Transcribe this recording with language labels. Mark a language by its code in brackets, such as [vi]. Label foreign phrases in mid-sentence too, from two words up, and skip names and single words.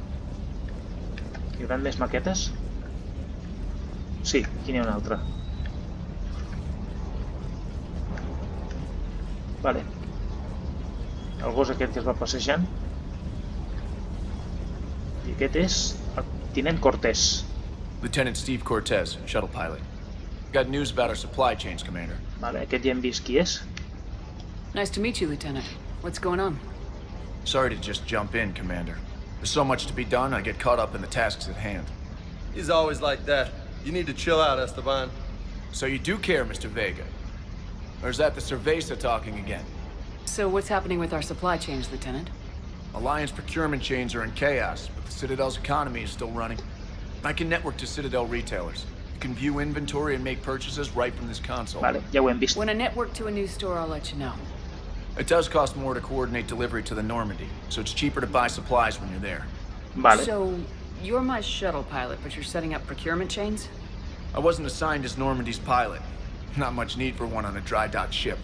[ca] Hi haurà més maquetes? Sí, aquí n'hi ha una altra. Vale. El gos aquest que es va passejant. I aquest és el tinent Cortez. [en] Lieutenant Steve Cortez, shuttle pilot. Got news about our supply chains, Commander. [ca] Vale, aquest ja hem vist qui és. [en] Nice to meet you, Lieutenant. What's going on? Sorry to just jump in, Commander. There's so much to be done, I get caught up in the tasks at hand. He's always like that. You need to chill out, Esteban. So you do care, Mr. Vega? Or is that the Cerveza talking again? So what's happening with our supply chains, Lieutenant? Alliance procurement chains are in chaos, but the Citadel's economy is still running. I can network to Citadel retailers. You can view inventory and make purchases right from this console. [ca] Vale, ja ho hem vist. [en] When I network to a new store, I'll let you know. It does cost more to coordinate delivery to the Normandy, so it's cheaper to buy supplies when you're there. [ca] Vale. [en] So, you're my shuttle pilot, but you're setting up procurement chains? I wasn't assigned as Normandy's pilot. Not much need for one on a dry dock ship.